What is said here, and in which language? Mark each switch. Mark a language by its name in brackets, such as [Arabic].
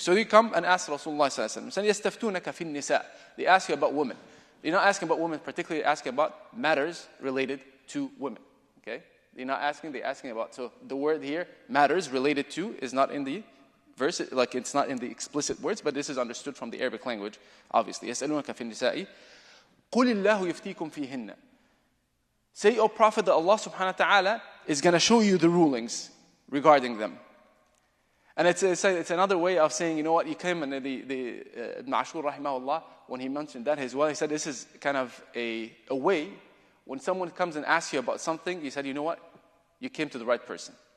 [English] So they come and ask Rasulullah sallallahu alaihi wasallam, yastaftunaka fi nisa. They ask you about women. They're not asking about women, particularly asking about matters related to women. Okay? They're asking about, so the word here, matters related to, is not in the verse, like it's not in the explicit words, but this is understood from the Arabic language, obviously. [Arabic] Yas'alunaka fi nisa'i, قُلِ اللَّهُ يَفْتِيكُمْ فِيهِنَّ. [English] Say, O Prophet, that Allah subhanahu wa ta'ala is going to show you the rulings regarding them. And it's another way of saying, you know what, you came and Ibn Ashur rahimahullah, when he mentioned that as well, he said this is kind of a way, when someone comes and asks you about something, he said, you know what, you came to the right person.